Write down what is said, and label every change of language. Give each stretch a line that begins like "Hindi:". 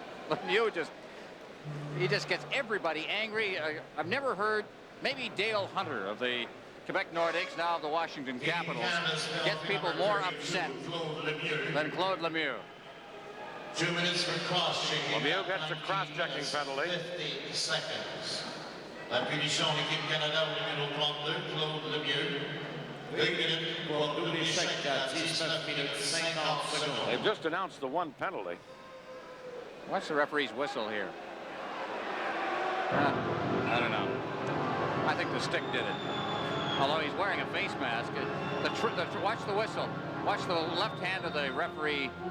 English: Lemieux he just gets everybody angry. I've never heard, maybe Dale Hunter of the Quebec Nordiques, now of the Washington Capitals, gets people more upset than Claude Lemieux. 2 minutes for cross-checking. Lemieux gets a cross-checking penalty. 50 seconds.
French: La punition l'équipe Canada au numéro 32, Claude Lemieux. 2 minutes pour double échec à 19 minutes 50 secondes.
English: They've just announced the one penalty. What's the referee's whistle here? I don't know. I think the stick did it. Although he's wearing a face mask. Watch the whistle. Watch the left hand of the referee.